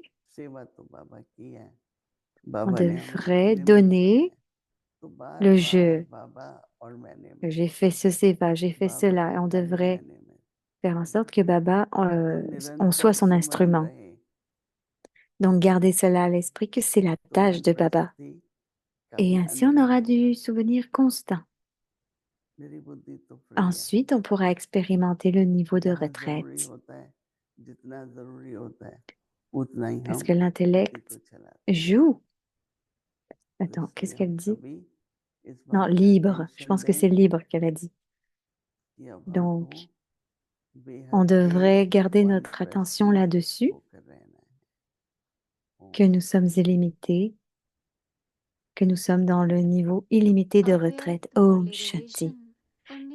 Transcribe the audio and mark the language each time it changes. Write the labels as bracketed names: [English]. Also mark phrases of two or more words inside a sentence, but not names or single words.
[Hindi] सेवा तो बाबा की है, [French] on [Hindi] बाबा ने हमें [French] devrait [Hindi] निमित्त बनाया [French] donner [Hindi] है, तो बार [French] le [Hindi] बार [French] jeu. [Hindi] बाबा और मैंने में, [French] J'ai fait ce seva, j'ai fait [Hindi] बाबा [French] cela. Et [Hindi] और [French] on [Hindi] खाली [French] devrait [Hindi] मैंने में, [French] faire en sorte que Baba, [Hindi] तो [French] on [Hindi] निरंतर [French] soit son [Hindi] सिमरन [French] instrument. [Hindi] रहे। [French] Donc, gardez cela à l'esprit que c'est la [Hindi] तो [French] tâche de Baba. [Hindi] वानप्रस्थी का [French] Et [Hindi] भी [French] ainsi, on [Hindi] अनुभव [French] aura [Hindi] होगा, [French] du souvenir constant. [Hindi] मेरी बुद्धि तो फ्री है, [French] Ensuite, on pourra expérimenter le niveau de [Hindi] जहाँ जरूरी [French] retraite. [Hindi] होता है, जितना जरूरी होता है उतना ही [French] Parce [Hindi] हम [French] que [Hindi] बुद्धि को [French] l'intellect [Hindi] चलाते हैं। [French] joue. [Hindi] तो [French] Attends, [Hindi] इसलिए [French] qu'est-ce [Hindi] हम [French] qu'elle dit? [Hindi] सभी इस [French] Non, [Hindi] बात का [French] libre. Je [Hindi] अटेंशन [French] pense que [Hindi] दें [French] c'est libre qu'elle a dit. [Hindi] कि अब हमको [French] Donc, on [Hindi] बेहद के [French] devrait garder notre attention [Hindi] वानप्रस्थी [French] là-dessus, [Hindi] होकर रहना है। [French] que nous sommes illimités, que nous sommes dans le niveau illimité de retraite. [Hindi] Om Shanti.